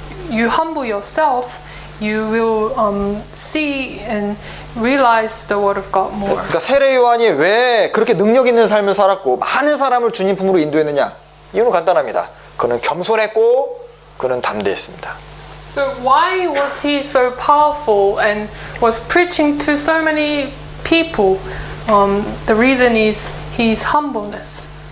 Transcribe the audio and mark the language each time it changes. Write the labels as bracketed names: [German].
[English] you humble yourself, you will see and realize the word of God more. [Korean] 그러니까 세례 요한이 왜 그렇게 능력 있는 삶을 살았고 많은 사람을 주님 품으로 인도했느냐? 이유는 간단합니다. 그는 겸손했고 그는 담대했습니다. [English] So why was he so powerful and was preaching to so many people? The reason is his humbleness.